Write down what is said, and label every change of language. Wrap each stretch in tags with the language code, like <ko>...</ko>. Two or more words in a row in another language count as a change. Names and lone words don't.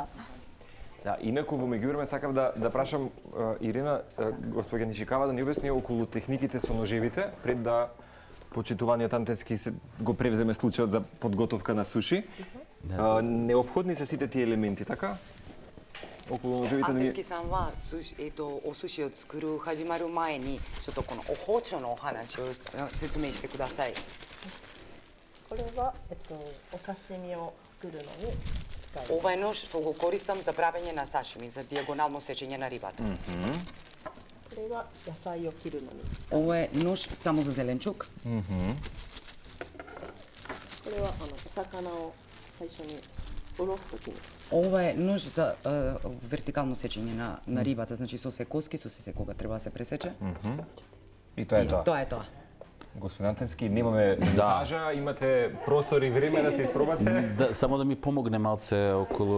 <mk>Инаку во меѓувреме сакав да прашам Ирина, господја Нишикава, да ни објасни околу техниките со ножевите, пред да почитуваниот Антевски го превземе случајот за подготовка на суши. Неопходни се сите тие елементи, така? околу ножовите, но</mk> <ja>アンテスキさんは、お寿司を作る始まる前にちょっとこのお包丁のお話を説明してください。これは、お刺身を作るのに使います。</ja> <mk>Ова е нож што го користам за правење на сашими, за диагонално сечење на рибата.</mk> <ja>これは野菜を切るのに使います。</ja> <mk>Ова е нож само за зеленчук.</mk> <ja>これはお魚を最初におろすときに。</ja> <mk>Ова е нож за вертикално сечење на рибата, значи со секоски, со се кога треба да се пресече. и тоа е тоа. Тоа е тоа. Господин Антенски, немаме монтажа, имате простор и време да се испробате. Да, само да ми помогне малце околу...</mk>